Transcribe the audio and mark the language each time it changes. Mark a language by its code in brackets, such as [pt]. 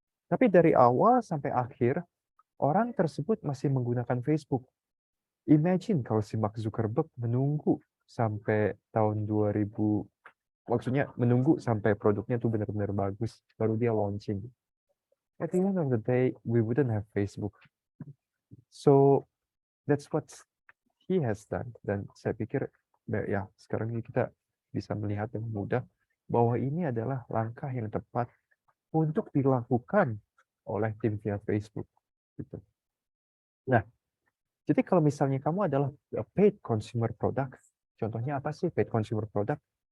[id] Tapi dari awal sampai akhir, orang tersebut masih menggunakan Facebook. Imagine kalau si Mark Zuckerberg menunggu sampai tahun 2000, maksudnya menunggu sampai produknya tuh benar-benar bagus, baru dia launching. [en] At the end of the day, we wouldn't have Facebook. So that's what he has done. [id] Dan saya pikir, ya sekarang ini kita bisa melihat dengan mudah bahwa ini adalah langkah yang tepat untuk dilakukan oleh tim via Facebook. Gitu. Nah, jadi kalau misalnya kamu adalah paid consumer product, contohnya apa sih paid consumer product?